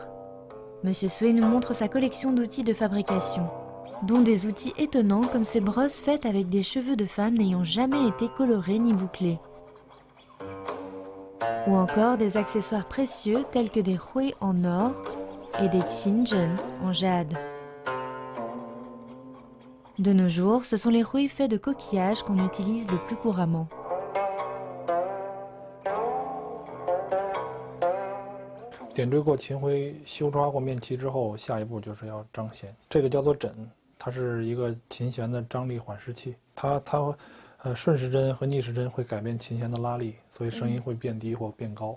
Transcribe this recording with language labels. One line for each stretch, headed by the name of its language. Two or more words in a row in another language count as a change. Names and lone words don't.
French: Monsieur Sui nous montre sa collection d'outils de fabrication, dont des outils étonnants comme ces brosses faites avec des cheveux de femmes n'ayant jamais été colorés ni bouclés. Ou encore des accessoires précieux tels que des rouets en or et des tinjun en jade. De nos jours, ce sont les rouets faits de coquillages qu'on utilise le plus couramment.
Chinese: 点缀过秦灰，修刷过面漆之后，下一步就是要张弦。这个叫做枕，它是一个琴弦的张力缓释器。它顺时针和逆时针会改变琴弦的拉力，所以声音会变低或变高。